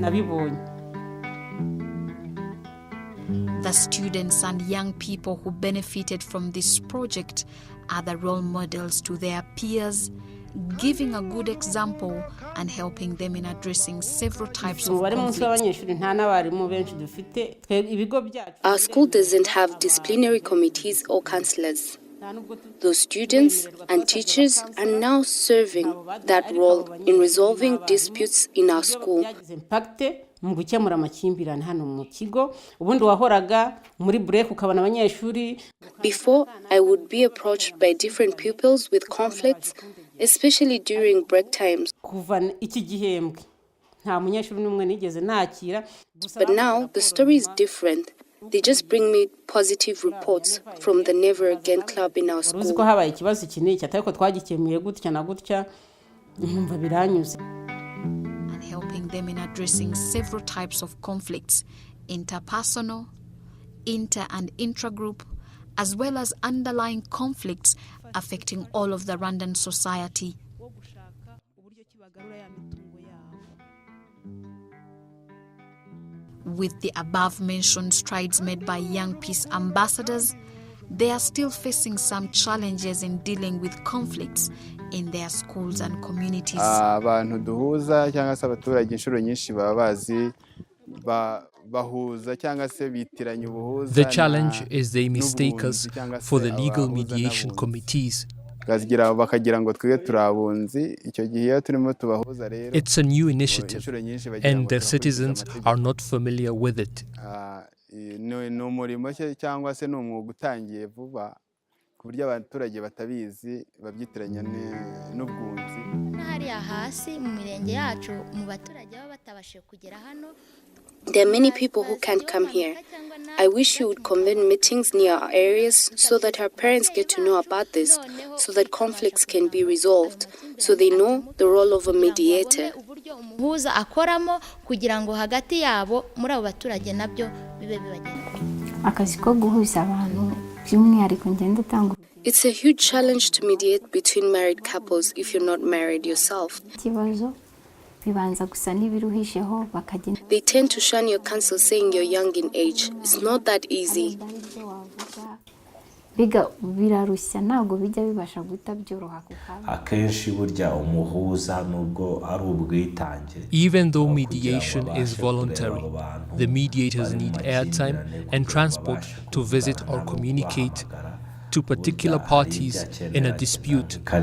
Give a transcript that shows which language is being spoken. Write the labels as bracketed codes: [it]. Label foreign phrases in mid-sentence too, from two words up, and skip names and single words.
[en] The students and young people who benefited from this project are the role models to their peers, giving a good example and helping them in addressing several types of conflicts. Our school doesn't have disciplinary committees or counselors. Those students and teachers are now serving that role in resolving disputes in our school. [rw] mu gukemura amakimbirane hano mu kigo ubundi wahoraga muri break ukabana abanyeshuri. [en] Before, I would be approached by different pupils with conflicts, especially during break times. [rw] Kuva iki gihembwe nta munyeshuri n'umwe nigeze nakira. [en] But now the story is different. They just bring me positive reports from the Never Again club in our school. [rw] Uziko habaye ikibazo kiniki atako twagikemuye gutya na gutya numva biranyuze. [en] And helping them in addressing several types of conflicts, interpersonal, inter and intra-group, as well as underlying conflicts affecting all of the Rwandan society. With the above-mentioned strides made by young peace ambassadors, they are still facing some challenges in dealing with conflicts in their schools and communities. [rw] Abantu duhuza cyangwa se abaturage inshuro nyinshi baba bazi bahuza cyangwa se bitiranya ubuhuza. [en] The challenge is they mistake us for the legal mediation committees. It's a new initiative, and the citizens are not familiar with it. There are many people who can't come here. I wish you would convene meetings near our areas so that our parents get to know about this, so that conflicts can be resolved, so they know the role of a mediator. [rw] Akazi ko guhuza abantu [en] It's a huge challenge to mediate between married couples if you're not married yourself. They tend to shun your counsel saying you're young in age. It's not that easy. Even though mediation is voluntary, the mediators need airtime and transport to visit or communicate to particular parties in a dispute.